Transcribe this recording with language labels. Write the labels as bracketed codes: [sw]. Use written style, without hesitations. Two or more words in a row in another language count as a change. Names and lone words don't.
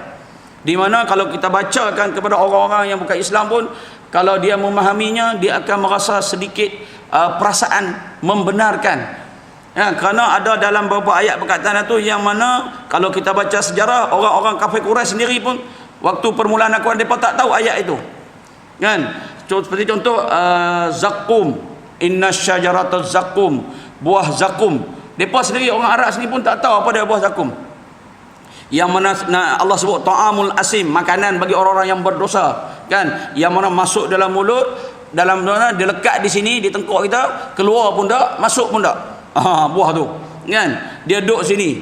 [ms] Di mana kalau kita bacakan kepada orang-orang yang bukan Islam pun, kalau dia memahaminya, dia akan merasa sedikit perasaan membenarkan. Kerana ada dalam beberapa ayat perkataan itu yang mana kalau kita baca sejarah, orang-orang kafir Quraisy sendiri pun waktu permulaan Al-Quran mereka tak tahu ayat itu. Kan? Seperti contoh zakum, [ar] إن شجرة الزقوم, [ms] buah zakum. Mereka sendiri orang Arab sendiri pun tak tahu apa dia buah zakum. Yang mana Allah sebut [ar] طعام الأثيم, [ms] makanan bagi orang-orang yang berdosa, kan? Yang mana masuk dalam mulut, dalam mana dia lekat di sini di tengkuk kita, keluar pun tak, masuk pun tak. Buah tu, kan? Dia duduk sini.